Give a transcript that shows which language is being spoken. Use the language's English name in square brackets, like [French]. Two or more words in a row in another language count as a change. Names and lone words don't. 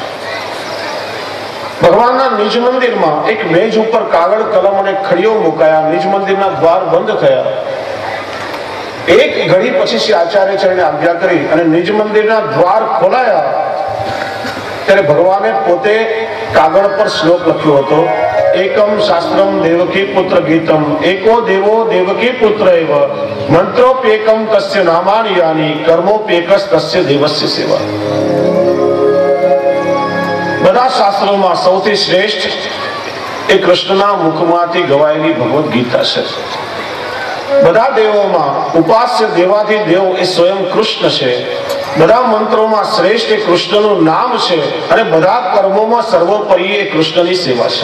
[Gujarati] ભગવાનના નિજ મંદિરમાં એક મેજ ઉપર કાગળ કલમ અને ખડીઓ મુકાયા. નિજ મંદિરના દ્વાર બંધ થયા. એક ઘડી પછી શ્રી આચાર્ય ચરણે આજ્ઞા કરી અને નિજ મંદિરના દ્વાર ખોલાયા. ત્યારે ભગવાને પોતે કાગળ પર શ્લોક લખ્યો હતો [Sanskrit] एकम शास्त्रम देवकी पुत्र गीतम एको देवो देवकी पुत्र एव मंत्रोप्येकम तस्य नामानि यानि कर्मोप्येकस् तस्य देवस्य सेवा। [Gujarati] બધા શાસ્ત્રોમાં સૌથી શ્રેષ્ઠ એ કૃષ્ણના મુખમાંથી ગવાયેલી ભગવદ ગીતા છે। બધા દેવોમાં ઉપાસ્ય દેવાથી દેવ એ સ્વયં કૃષ્ણ છે। બધા મંત્રોમાં શ્રેષ્ઠ એ કૃષ્ણનું નામ છે અને બધા કર્મોમાં સર્વોપરી એ કૃષ્ણની સેવા છે।